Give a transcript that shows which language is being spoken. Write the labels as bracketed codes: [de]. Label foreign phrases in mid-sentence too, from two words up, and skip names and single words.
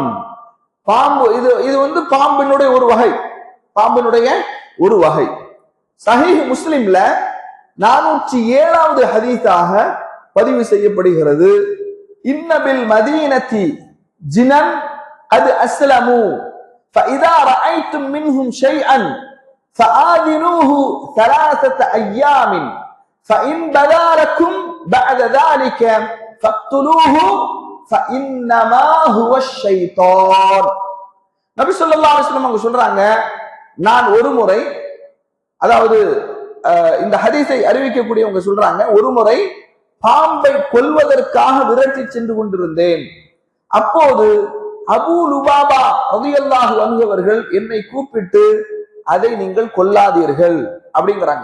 [ta] பாம்பு இது பாம்பினுடைய ஒரு வகை, பாம்பினுடைய ஒரு வகை. சஹீஹ் முஸ்லிம்ல 407வது ஹதீஸாக பதிவு செய்யப்படுகிறது. [ar] إن بالمدينة جنا قد أسلموا فإذا رأيتم منهم شيئا فآذنوه 3 أيام فإن بدا لكم بعد ذلك فاقتلوه فإنما هو الشيطان. [ta] நபி [ar] صلى الله عليه وسلم [ta] அவங்க சொல்றாங்க, நான் ஒரு முறை, அதாவது இந்த ஹதீஸை அறிவிக்கக்கூடியவங்க சொல்றாங்க, ஒரு முறை பாம்பை கொல்வதற்காக விரட்டி சென்று கொண்டிருந்தேன். அப்போது அபூ லுபாபா [ar] رضي الله عنه [ta] அவர்கள் என்னை கூப்பிட்டு, அதை நீங்கள் கொல்லாதீர்கள் அப்படிங்கிறாங்க.